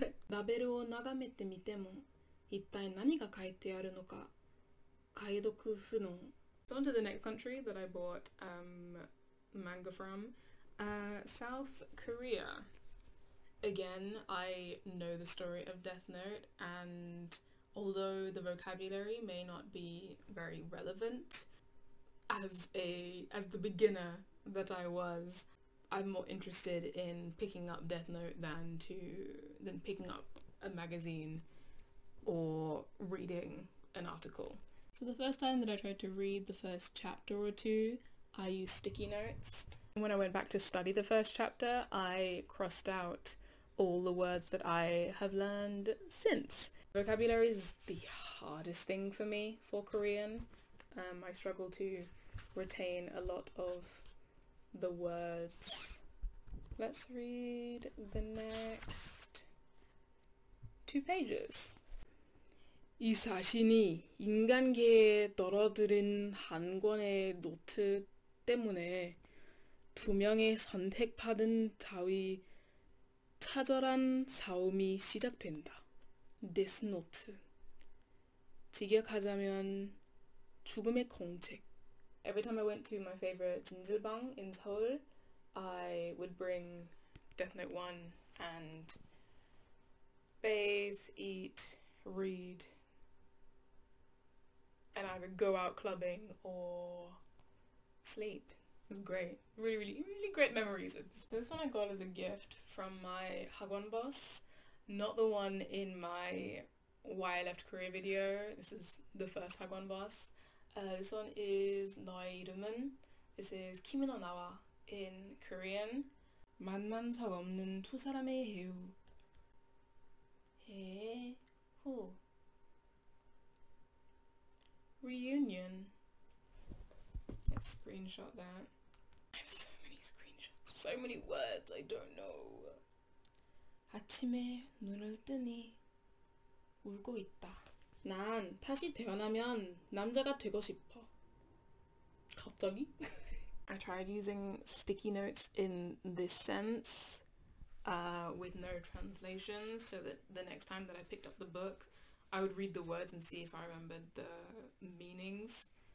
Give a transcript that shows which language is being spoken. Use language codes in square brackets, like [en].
[ja] ラベルを眺めてみても一体何が書いてあるのか解読不能。 [en] So on to the next country that I bought manga from, South Korea. Again, I know the story of Death Note, and although the vocabulary may not be very relevant, as the beginner that I was, I'm more interested in picking up Death Note than picking up a magazine or reading an article. So the first time that I tried to read the first chapter or two, I used sticky notes. When I went back to study the first chapter, I crossed out all the words that I have learned since. Vocabulary is the hardest thing for me for Korean. I struggle to retain a lot of the words. Let's read the next 2 pages. [ko] 이 자신이 인간계에 떨어들인 한 권의 노트 때문에 2명의 선택받은 자의 처절한 싸움이 시작된다. [en] Death Note. [ko] 직역하자면 죽음의 공책. [en] Every time I went to my favorite Jinjilbang in Seoul, I would bring Death Note 1 and bathe, eat, read, and either go out clubbing or sleep. It was great. Really, really, really great memories with this. This one I got as a gift from my Hagwon boss, not the one in my Why I Left Korea video. This is the first Hagwon boss. This one is [ko] 너의 이름은. [en] This is Kimi no Nawa in Korean. [ko] 만난 적 없는 두 사람의 해우. 해후. [en] Reunion. Let's screenshot that. I have so many screenshots. So many words I don't know. [ko] 아침에 눈을 뜨니 울고 있다. 난 다시 태어나면 남자가 되고 싶어. 갑자기? [en] I tried using sticky notes in this sense with no translation, so that the next time that I picked up the book, I would read the words and see if I remembered the meanings.